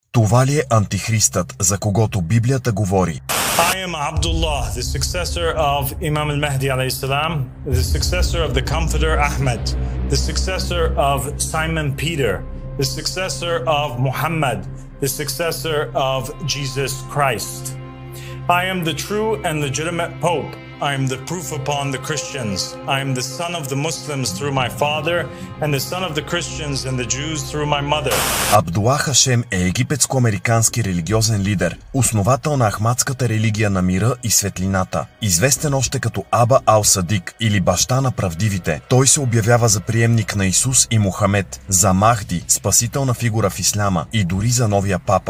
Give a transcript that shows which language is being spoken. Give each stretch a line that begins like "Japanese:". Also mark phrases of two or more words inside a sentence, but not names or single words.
Bulgarian: Това ли е антихристът, за когото Библията говори?
English: I am Abdullah, the successor of Imam al-Mahdi alayhi salam, the successor of the Comforter Ahmed, the successor of Simon Peter, the successor of Muhammad, the successor of Jesus Christ. I am the true and legitimate Pope. I am the proof upon the Christians. I am the son of the Muslims through my father and the son of the Christians and the Jews through my mother.
Bulgarian: Абдула Хашем е египетско-американски религиозен лидер, основател на ахмадската религия на мира и светлината. Известен още като Аба Ал-Садик или баща на правдивите, той се обявява за приемник на Исус и Мухамед, за Махди, спасителна фигура в исляма и дори за новия папа.